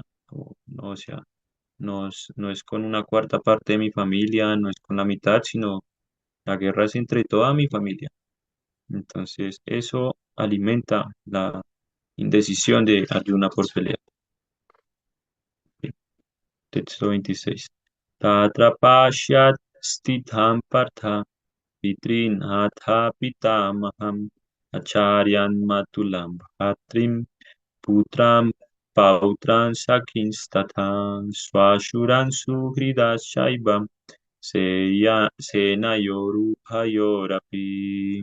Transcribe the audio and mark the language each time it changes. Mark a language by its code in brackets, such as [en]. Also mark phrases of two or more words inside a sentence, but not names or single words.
[es] No, o sea, no es con una cuarta parte de mi familia, no es con la mitad, sino la guerra es entre toda mi familia. Entonces, eso alimenta la indecisión de Arjuna por pelear. Texto 26. [sa] Tatra pashyat stitham partha pitrin atha pitamaham acharyan matulam bhatrim putram pautran sakinstatan swashuran suhridas shaivam senayorupayorapi.